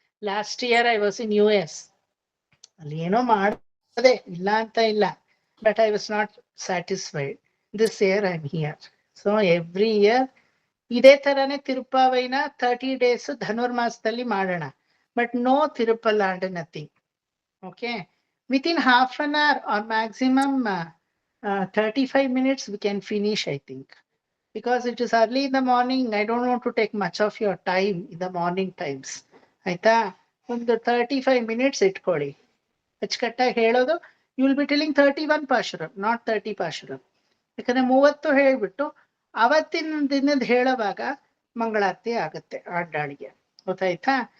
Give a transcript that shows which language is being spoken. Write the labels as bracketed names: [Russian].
[English] Last year I was in US. [Kannada] ಅಲ್ಲಿ ಏನೋ ಮಾಡದೆ ಇಲ್ಲ ಅಂತ ಇಲ್ಲ, [English] But I was not satisfied. This year I'm here. So every year [Kannada] ಇದೇ ತರಾನೇ ತಿರುಪಾವೈನ 30 days ಧನುರ್ಮಾಸದಲ್ಲಿ ಮಾಡೋಣ. [English] But no Thiruppallandu nothing. Okay, within half an hour or maximum 35 minutes we can finish, I think, because it is early in the morning. I don't want to take much of your time in the morning times. [Kannada] ಆಯ್ತಾ, ಒಂದು 35 minutes ಇಟ್ಕೊಳ್ಳಿ. ಅಚ್ಚುಕಟ್ಟಾಗಿ ಹೇಳೋದು. [English] you will be telling [Kannada] 31 ಪಾಶುರಂ, not 30 ಪಾಶುರಂ. ಯಾಕಂದ್ರೆ 30 ಹೇಳ್ಬಿಟ್ಟು ಅವತ್ತಿನ ದಿನದ ಹೇಳುವಾಗ ಮಂಗಳಾರತಿ ಆಗುತ್ತೆ ಆಡ್ಡಾಳಿಗೆ. ಗೊತ್ತಾಯ್ತಾ?